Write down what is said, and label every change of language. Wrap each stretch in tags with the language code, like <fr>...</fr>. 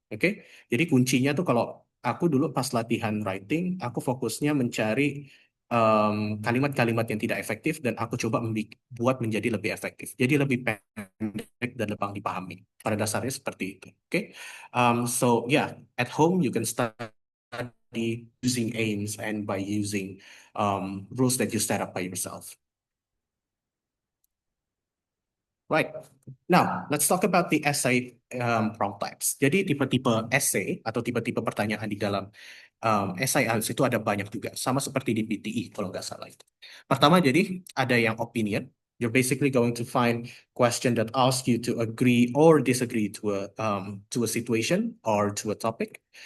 <id>Oke, jadi kuncinya tuh kalau aku dulu pas latihan writing, aku fokusnya mencari kalimat-kalimat yang tidak efektif dan aku coba buat menjadi lebih efektif. Jadi lebih pendek dan lebih dipahami. Pada dasarnya seperti itu.</id> <en>Oke, so yeah, at home you can study using aims and by using rules that you set up by yourself. Right. Now, let's talk about the essay prompt types.</en> <id>Jadi tipe-tipe essay atau tipe-tipe pertanyaan di dalam essay IELTS itu ada banyak juga, sama seperti di PTE kalau nggak salah itu. Pertama, jadi ada yang opinion.</id> <en>You're basically going to find question that ask you to agree or disagree to a situation or to a topic.</en>